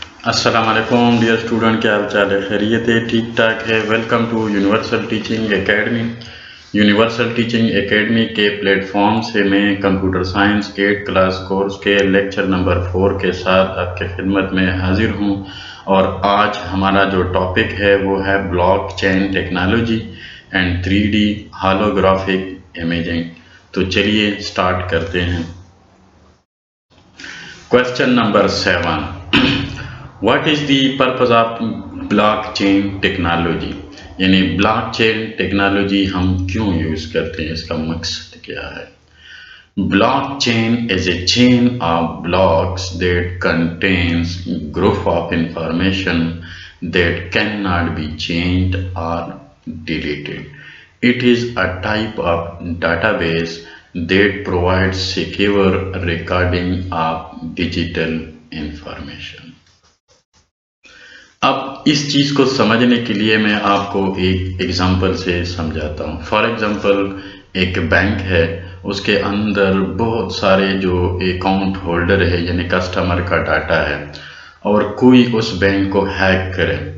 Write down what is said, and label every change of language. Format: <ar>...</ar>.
<ur>السلام علیکم dear student, کیا حال چال ہے؟ خیریت ہے؟ ٹھیک ٹھاک ہے؟ Welcome to universal teaching academy. Universal teaching academy کے پلیٹ فارم سے میں کمپیوٹر سائنس 8 کلاس کورس کے لیکچر نمبر 4 کے ساتھ آپ کے خدمت میں حاضر ہوں، اور آج ہمارا جو ٹاپک ہے وہ ہے block chain technology and 3D ہالوگرافک imaging. تو چلیے سٹارٹ کرتے ہیں۔</ur> <en>Question number 7. What is the purpose of blockchain technology؟</en> <ur>یعنی بلاک چین ٹیکنالوجی ہم کیوں یوز کرتے ہیں، اس کا مقصد کیا ہے؟</ur> <en>Blockchain is a chain of blocks that contains group of information that cannot be changed or deleted. It is a type of database that provides secure recording of digital information.</en> <ur>اب اس چیز کو سمجھنے کے لیے میں آپ کو ایک ایگزامپل سے سمجھاتا ہوں۔ فار ایگزامپل ایک بینک ہے، اس کے اندر بہت سارے جو اکاؤنٹ ہولڈر ہے یعنی کسٹمر کا ڈاٹا ہے، اور کوئی اس بینک کو ہیک کرے</ur>